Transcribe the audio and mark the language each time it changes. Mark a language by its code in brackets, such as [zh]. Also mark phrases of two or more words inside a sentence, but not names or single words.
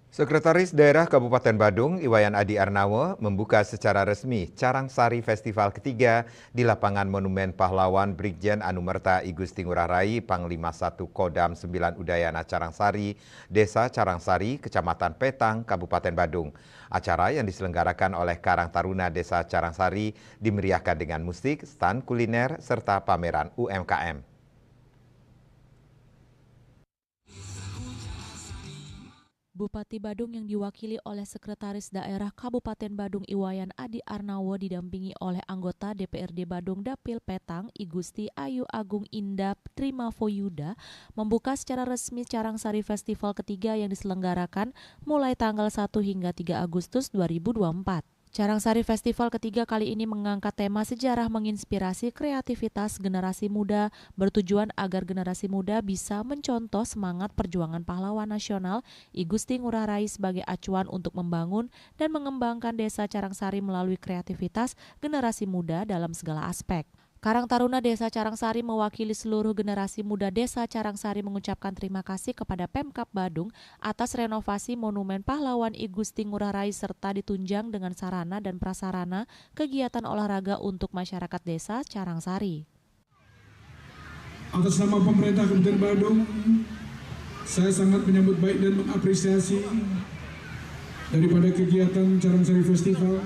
[id] Sekretaris Daerah Kabupaten Badung, Iwayan Adi Arnawo, membuka secara resmi Carangsari Festival ketiga di lapangan Monumen Pahlawan Brigjen Anumerta I Gusti Ngurah Rai Panglima 1 Kodam 9 Udayana Carangsari, Desa Carangsari, Kecamatan Petang, Kabupaten Badung. Acara yang diselenggarakan oleh Karang Taruna Desa Carangsari dimeriahkan dengan musik, stand kuliner, serta pameran UMKM. Bupati Badung yang diwakili oleh Sekretaris Daerah Kabupaten Badung Iwayan Adi Arnawo didampingi oleh anggota DPRD Badung Dapil Petang I Gusti Ayu Agung Indah Trimavoyuda membuka secara resmi Carangsari Festival ketiga yang diselenggarakan mulai tanggal 1 hingga 3 Agustus 2024. Carangsari Festival ketiga kali ini mengangkat tema sejarah menginspirasi kreativitas generasi muda, bertujuan agar generasi muda bisa mencontoh semangat perjuangan pahlawan nasional I Gusti Ngurah Rai sebagai acuan untuk membangun dan mengembangkan desa Carangsari melalui kreativitas generasi muda dalam segala aspek. Karang Taruna Desa Carangsari mewakili seluruh generasi muda Desa Carangsari mengucapkan terima kasih kepada Pemkab Badung atas renovasi Monumen Pahlawan I Gusti Ngurah Rai serta ditunjang dengan sarana dan prasarana kegiatan olahraga untuk masyarakat Desa Carangsari. Atas nama pemerintah Kabupaten Badung, saya sangat menyambut baik dan mengapresiasi daripada kegiatan Carangsari Festival.